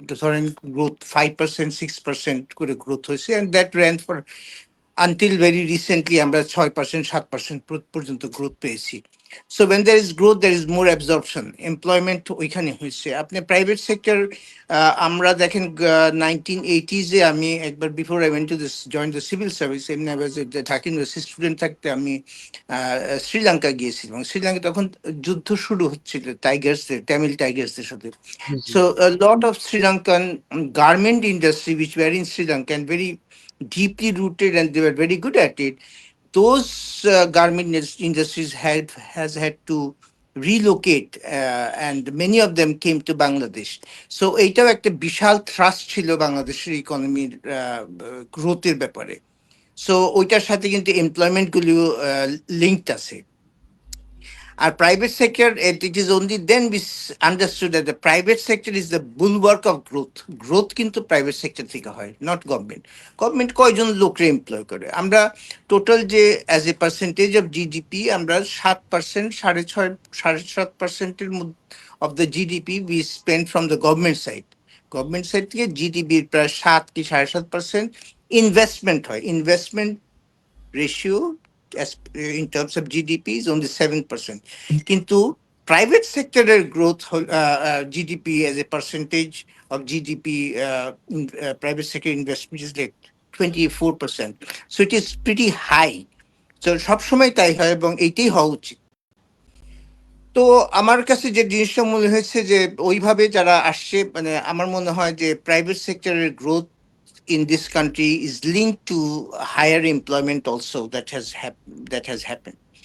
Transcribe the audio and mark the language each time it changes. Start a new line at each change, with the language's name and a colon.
Bangla: ধরেন growth 5%, 6% করে growth হয়েছে,
English: and that ran for until very recently
Bangla: আমরা 6%, 7% পর্যন্ত গ্রোথ পেয়েছি।
English: So when there is growth, there is more absorption, employment
Bangla: ওইখানে হয়েছে। আপনি প্রাইভেট সেক্টর, আমরা দেখেন 1980s আমি একবার,
English: before I went to this join the civil service,
Bangla: এমনি ঢাকা ইউনিভার্সিটি স্টুডেন্ট থাকতে আমি শ্রীলঙ্কা গিয়েছিলাম। শ্রীলঙ্কা তখন যুদ্ধ শুরু হচ্ছিল টাইগার্সদের, তামিল টাইগার্সদের সাথে।
English: So a lot of Sri Lankan garment industry which were in Sri Lanka and very deeply rooted, and they were very good at it, those garment industries has had to relocate, and many of them came to Bangladesh.
Bangla: So এটাও একটা বিশাল thrust ছিল বাংলাদেশের ইকোনমির গ্রোথের ব্যাপারে। So ওইটার সাথে কিন্তু এমপ্লয়মেন্টগুলিও linked আছে।
English: Our private sector, it is only then we understood that the private sector is the bulwark of growth.
Bangla: Growth কিন্তু প্রাইভেট সেক্টর থেকে হয়,
English: Not government.
Bangla: গভর্নমেন্ট কয়জন লোকরে এমপ্লয় করে? আমরা টোটাল যে
English: As a percentage of GDP আমরা 7%, 7.5% of the GDP we spend from the government side.
Bangla: Government side থেকে জিডিপির প্রায় 7 কি 7.5% ইনভেস্টমেন্ট হয়।
English: Investment ratio as in terms of GDP is only 7%. কিন্তু private sector growth GDP as a percentage of GDP private sector investment is like 24%. So it is pretty high.
Bangla: So সবসময় তাই হয় এবং এইটাই হওয়া উচিত। তো আমার কাছে যে জিনিসটা মনে হয়েছে যে ওইভাবে যারা আসছে, মানে আমার মনে হয় যে প্রাইভেট সেক্টরের growth
English: in this country is linked to higher employment also that has happened.